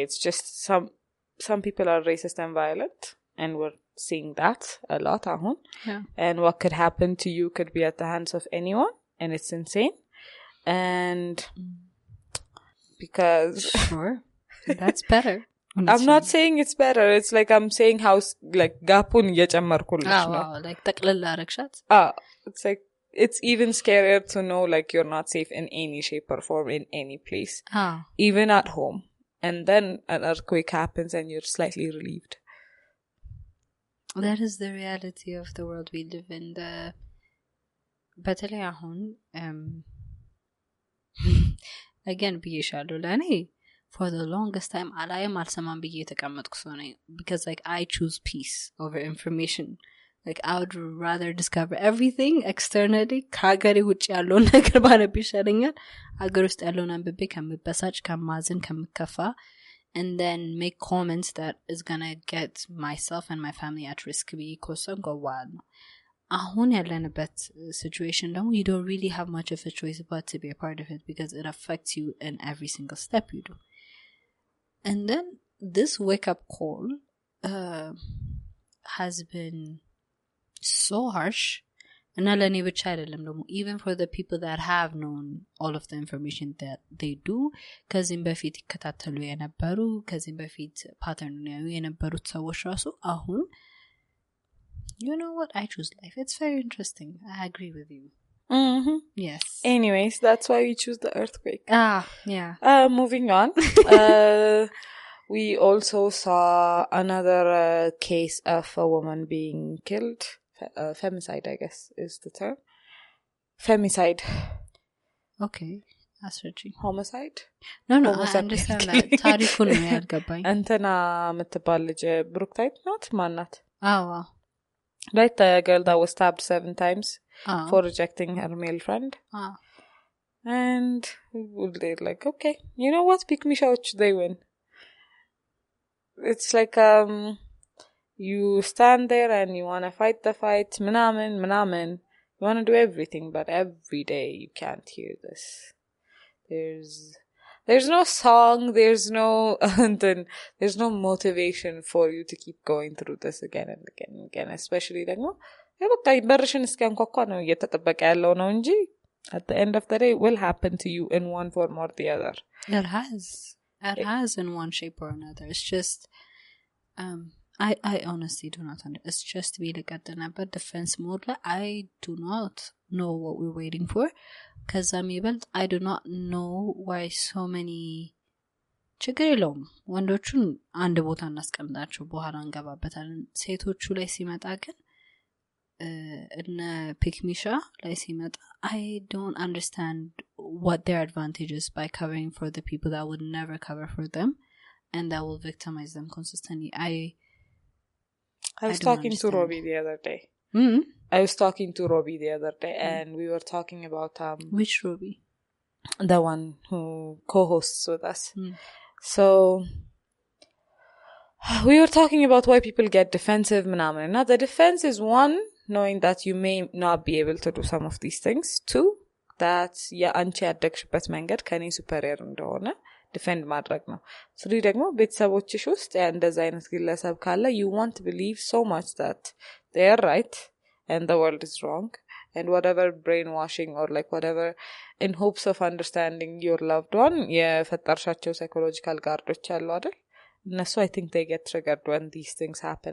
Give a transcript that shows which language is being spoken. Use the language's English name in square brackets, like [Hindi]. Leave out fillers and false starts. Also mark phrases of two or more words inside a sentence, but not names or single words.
[English] It's just some people are racist and violent, and we're seeing that a lot. Yeah. And what could happen to you could be at the hands of anyone, and it's insane. And because sure, that's better. I'm not saying it's better. It's like I'm saying how like gapun [Amharic] እየጨመርኩልሽ ነው. Like ጠቅልል አረግሻት. [English] It's like it's even scarier to know like you're not safe in any shape or form in any place. Even at home. And then an earthquake happens and you're slightly relieved. That is the reality of the world we live in. [Amharic] በተለይ አሁን again ብዬሻለሁ ለእኔ [English] for the longest time [Amharic] አላየም አልሰማም ብዬ የተቀመጥኩ ሰው ነኝ, [English] because like I choose peace over information. Like I would rather discover everything externally [Amharic] ከሀገሬ ውጭ ያለውን ነገር ባነብ ይሻለኛል ሀገር ውስጥ ያለውን አንብቤ ከምበሳጭ ከማዝን ከምከፋ [English] and then make comments that is gonna get myself and my family at risk [Amharic] ብዬ ከወሰንኩ በኋላ ነው። አሁን ያለንበት situation ደግሞ [English] you don't really have much of a choice but to be a part of it, because it affects you in every single step you do. And then this wake-up call has been so harsh. And [Amharic] ለኔ ብቻ አይደለም ደግሞ [English] even for the people that have known all of the information that they do, [Amharic] ከዚህም በፊት ይከታተሉ የነበሩ ከዚህም በፊት ፓተርኑን ያዩ የነበሩት ሰዎች ራሱ አሁን [English] you know what, I choose life. It's very interesting. I agree with you. Mm-hmm. Yes. Anyways, that's why we choose the earthquake. Yeah. Moving on. We also saw another case of a woman being killed. Femicide, I guess, is the term. Femicide. Okay. That's right. Homicide? No, I understand that. [Amharic] ታሪኩን ነው ያልገባኝ። እንትና የምትባል ልጅ ብሩክታይት ናት ማናት? [English] Wow. Right, the girl that was stabbed 7 times for rejecting her male friend. And they're like, okay, you know what? Pick me shout, they win. It's like, you stand there and you want to fight the fight ምናምን you want to do everything, but every day you can't hear this. There's no song, there's no motivation for you to keep going through this again and again and again, especially [Amharic] ደግሞ በቃ በርሽን እስኪያንኳኳ ነው እየተጠበቀ ያለው ነው እንጂ [English] at the end of the day it will happen to you in one form or the other. It has in one shape or another. It's just I honestly do not understand. It's just really but defense mode I do not know what we're waiting for. Because I do not know why so many [Amharic] ችግር የለውም ወንዶቹን አንድ ቦታ እናስቀምጣቸው በኋላ እንገባበታለን ሴቶቹ ላይ ሲመጣ ግን እነ ፒክሚሻ ላይ ሲመጣ [English] I don't understand what their advantage is by covering for the people that would never cover for them and that will victimize them consistently. I was talking to Robbie the other day. I was talking to Robbie the other day and we were talking about which Robbie? The one who co-hosts with us. So we were talking about why people get defensive [Amharic] ምናምን እና [English] the defense is one, knowing that you may not be able to do some of these things. Two, that [Amharic] አንቺ ያደግሽበት መንገድ ከኔ superior እንደሆነ defend ማድረግ ነው. [English] Three, [Amharic] ደግሞ ቤተሰቦችሽ ውስጥ እንደዛ አይነት ግለሰብ ካለ [English] you want to believe so much that they are right and the world is wrong, and whatever brainwashing or like whatever in hopes of understanding your loved one የፈጠርሻቸው psychological guards [Amharic] አሉ አይደል እነሱ [English] I think they get triggered when these things happen.